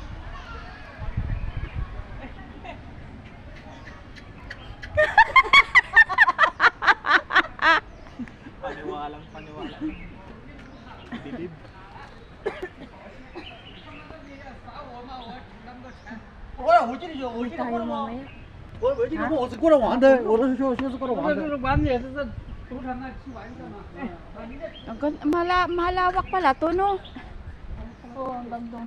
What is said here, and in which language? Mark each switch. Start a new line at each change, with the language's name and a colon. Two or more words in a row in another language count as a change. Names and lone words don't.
Filipino: Paniwalang paniwala. Bilib. Uy, tayo mamaya.
Chinese: 我这个我是过来玩的，我都是是过来玩的。
Filipino: Malawak pala to, no? Oo, ang gandong.